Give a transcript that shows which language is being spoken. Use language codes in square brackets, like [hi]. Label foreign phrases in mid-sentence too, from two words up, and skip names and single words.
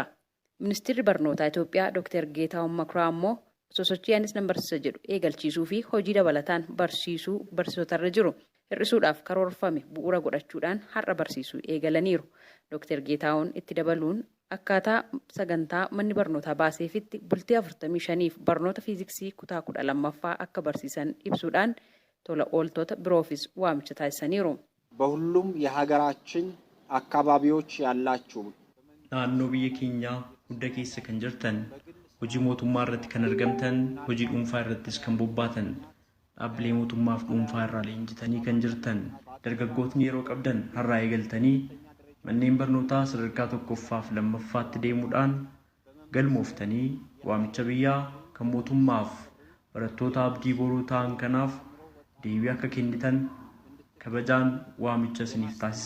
[om] Ministeerri barnootaa Itoophiyaa Dr. Geetaahuun Makuraa immoo sosochii anis nan barsiisa jedhu eegalchiisuu fi hojii dabalataan barsiisuu barsiisotarra jiru hir'isuudhaaf karoorfame bu'uura godhachuudhaan har'a barsiisuu eegalaniiru. Dr. Geetaahuun itti dabaluun akkaataa sagantaa manni barnootaa baaseefitti bultii 45f barnoota fiiziksii kutaa 12ffaa akka barsiisan ibsuudhaan tola ooltota biroofis waamicha taasisaniiru. [am] በሁሉም የሀገራችን አካባቢዎች ያላችሁ [om] naannoo biyya keenyaa hunda keessa kan jirtan hojii mootummaa irratti kan argamtan hojii dhuunfaa irrattis kan bobbaatan dhaabbilee mootummaaf dhuunfaa irraa leenjitanii kan jirtan dargaggootni yeroo qabdan har'aa eegaltanii manneen barnootaa sadarkaa tokkoffaaf lammaffaatti deemuudhaan galmooftanii waamicha biyyaa kan mootummaaf barattoota abdii boruu ta'an kanaaf deebii akka kennitan kabajaan waamicha isiniif taasisa.